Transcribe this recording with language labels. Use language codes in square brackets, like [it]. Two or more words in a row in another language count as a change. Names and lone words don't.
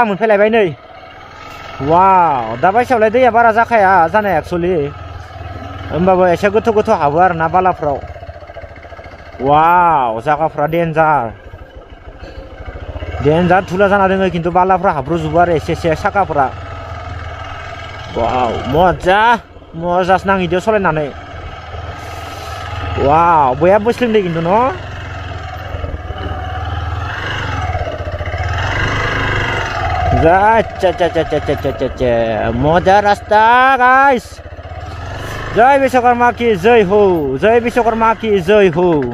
[brx] मोनफैलायबाय नै वाव दा बायसायावलाय दैया बारा जाखाया जानाय एक्चुअलि होमबाबो एसे गोथौ हाबो आरोना बालाफ्राव वाव जागाफ्रा डेन्जार धुला जाना दोङो खिन्थु बालाफ्रा हाब्रुजोबो आरो एसे साखाफ्रा वाव मजासो नाङो सलायनानै वाव बया बोस्लिंदो खिन्थु न' मजा रास्ता गाइस [hi] जय विश्वकर्मा की जय हो जय विश्वकर्मा की जय हो